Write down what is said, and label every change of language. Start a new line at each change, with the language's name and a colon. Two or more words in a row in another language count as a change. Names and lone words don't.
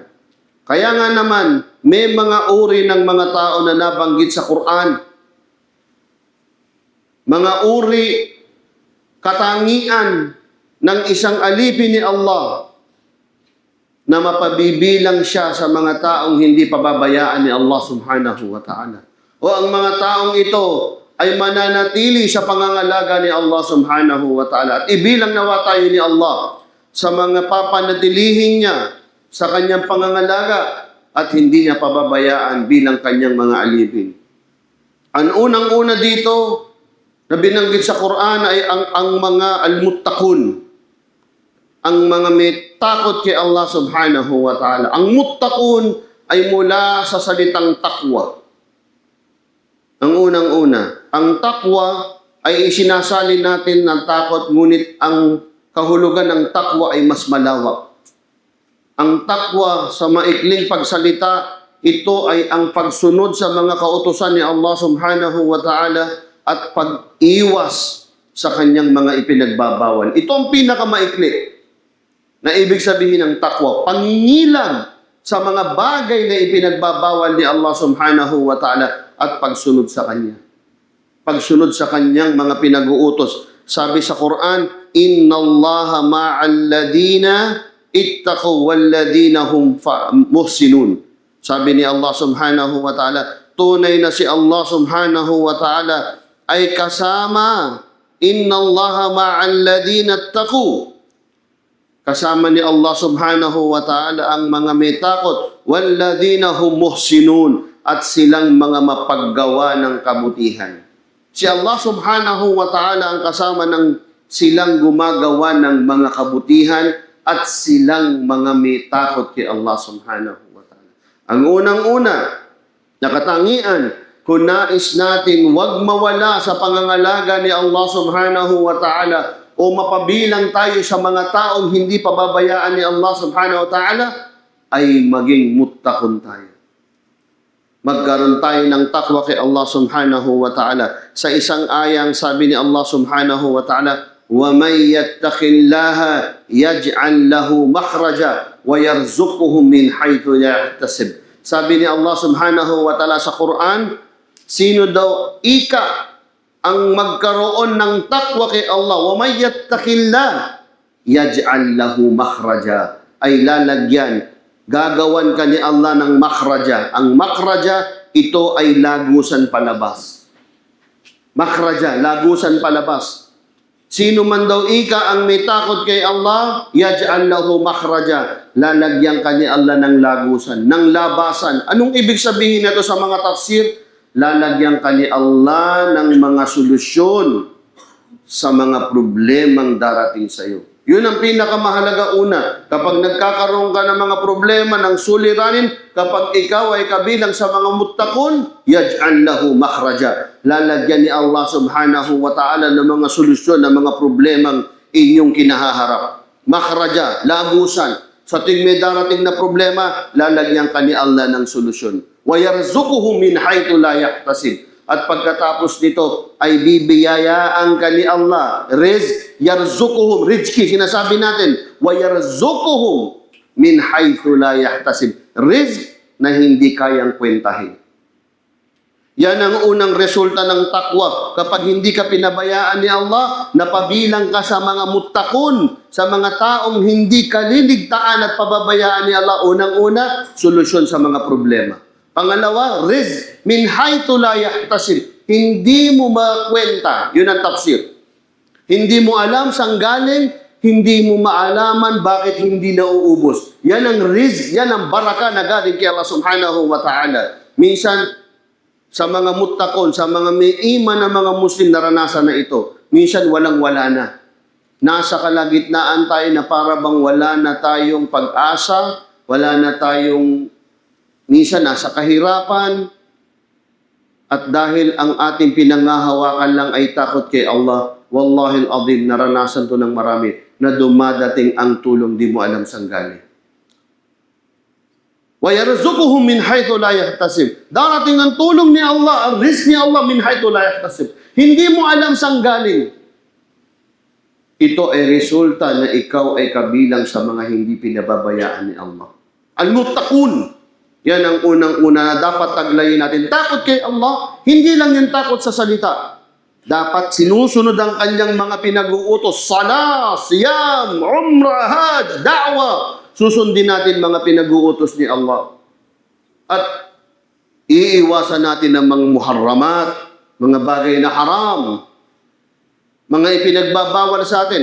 Filipino: Kaya nga naman, may mga uri ng mga tao na nabanggit sa Quran. Mga uri, katangian ng isang alipin ni Allah na mapabibilang siya sa mga taong hindi pababayaan ni Allah
Arabic: سبحانه وتعالى.
Filipino: O ang mga taong ito ay mananatili sa pangangalaga ni Allah
Arabic: سبحانه وتعالى.
Filipino: At ibilang nawa tayo ni Allah sa mga papanatilihin niya sa kanyang pangangalaga at hindi niya pababayaan bilang kanyang mga alipin. Ang unang-una dito na binanggit sa Quran ay ang mga al-muttaqun, ang mga may takot kay Allah
Arabic: سبحانه وتعالى.
Filipino: Ang muttaqun ay mula sa salitang taqwa. Ang unang-una, ang taqwa ay isinasalin natin ng takot, ngunit ang kahulugan ng taqwa ay mas malawak. Ang taqwa sa maikling pagsalita, ito ay ang pagsunod sa mga kautusan ni Allah
Arabic: سبحانه وتعالى
Filipino: at pag-iwas sa kanyang mga ipinagbabawal. Ito ang pinakamaikli na ibig sabihin ng taqwa. Pangingilam sa mga bagay na ipinagbabawal ni Allah
Arabic: سبحانه وتعالى
Filipino: at pagsunod sa Kanya. Pagsunod sa Kanyang mga pinag-uutos. Sabi sa Quran,
Arabic: إن الله مع الذين اتقوا والذين هم محسنون.
Filipino: Sabi ni Allah
Arabic: سبحانه وتعالى,
Filipino: tunay na si Allah
Arabic: سبحانه وتعالى
Filipino: ay kasama.
Arabic: إن الله مع الذين اتقوا.
Filipino: Kasama ni Allah
Arabic: سبحانه وتعالى
Filipino: ang mga may takot,
Arabic: والذين هم محسنون,
Filipino: at silang mga mapaggawa ng kabutihan. Si Allah
Arabic: سبحانه وتعالى
Filipino: ang kasama ng silang gumagawa ng mga kabutihan at silang mga may takot kay Allah
Arabic: سبحانه وتعالى.
Filipino: Ang unang-una na katangian, kung nais natin wag mawala sa pangangalaga ni Allah
Arabic: سبحانه وتعالى
Filipino: o mapabilang tayo sa mga taong hindi pababayaan ni Allah
Arabic: سبحانه وتعالى,
Filipino: ay maging muttaqun tayo. Magkaroon tayo ng takwa kay Allah
Arabic: سبحانه وتعالى.
Filipino: Sa isang ayang sabi ni Allah
Arabic: سبحانه وتعالى, وَمَنْ يَتَّقِ اللَّهَ يَجْعَلْ لَهُ مَخْرَجًا وَيَرْزُقُهُ مِنْ حَيْثُ لَا يَحْتَسِبُ.
Filipino: Sabi ni Allah
Arabic: سبحانه وتعالى
Filipino: sa Quran, sino daw ang magkaroon ng takwa kay Allah?
Arabic: وَمَنْ يَتَّقِ اللَّهَ يَجْعَلْ لَهُ مَخْرَجًا,
Filipino: ay lalagyan, gagawan ka ni Allah ng makhraja. Ang makhraja, ito ay lagusan palabas. Makhraja, lagusan palabas. Sino man daw ang may takot kay Allah,
Arabic: يجعل له مخرجا,
Filipino: lalagyan ka ni Allah ng lagusan, ng labasan. Anong ibig sabihin nito sa mga tafsir? Lalagyan ka ni Allah ng mga solusyon sa mga problemang darating sa iyo. Yun ang pinakamahalaga una. Kapag nagkakaroon ka ng mga problema ng suliranin, kapag ikaw ay kabilang sa mga muttaqun,
Arabic: يجعل له مخرجا.
Filipino: Lalagyan ni Allah
Arabic: سبحانه وتعالى
Filipino: ng mga solusyon ng mga problemang inyong kinahaharap. Makhraja, lagusan. Sa tuwing may darating na problema, lalagyan ka ni Allah ng solusyon.
Arabic: ويرزقه من حيث لا يحتسب.
Filipino: At pagkatapos nito ay bibiyayaan ka ni Allah. Yarzuquhum, rizki, sinasabi natin.
Arabic: ويرزقهم من حيث لا يحتسب.
Filipino: Rizq na hindi kayang kwentahin. Yan ang unang resulta ng takwa. Kapag hindi ka pinabayaan ni Allah, napabilang ka sa mga muttaqun, sa mga taong hindi ka liligtaan at pababayaan ni Allah. Unang-una, solusyon sa mga problema. Pangalawa,
Arabic: رزق من حيث لا يحتسب.
Filipino: Hindi mo makwenta. Yun ang tafsir. Hindi mo alam saan galing, hindi mo maalaman bakit hindi nauubos. Yan ang rizq, yan ang baraka na galing kay Allah
Arabic: سبحانه وتعالى.
Filipino: Minsan, sa mga muttaqon, sa mga may iman na mga Muslim, naranasan na ito. Minsan, walang-wala na. Nasa kalagitnaan tayo na para bang wala na tayong pag-asa, wala na tayong minsan nasa kahirapan, at dahil ang ating pinangahawakan lang ay takot kay Allah,
Arabic: والله العظيم,
Filipino: naranasan to ng marami, na dumadating ang tulong di mo alam saan galing.
Arabic: ويرزقهم من حيث لا يحتسب.
Filipino: Darating ang tulong ni Allah, ang rizq ni Allah
Arabic: من حيث لا يحتسب.
Filipino: Hindi mo alam saan galing. Ito ay resulta na ikaw ay kabilang sa mga hindi pinababayaan ni Allah. Al-muttaqun. Yan ang unang-una na dapat taglayin natin. Takot kay Allah, hindi lang yung takot sa salita. Dapat sinusunod ang kanyang mga pinag-uutos. Salah, siyam, umrah, hajj, da'wa. Susundin natin mga pinag-uutos ni Allah. At iiwasan natin ang mga muharramat, mga bagay na haram, mga ipinagbabawal sa atin.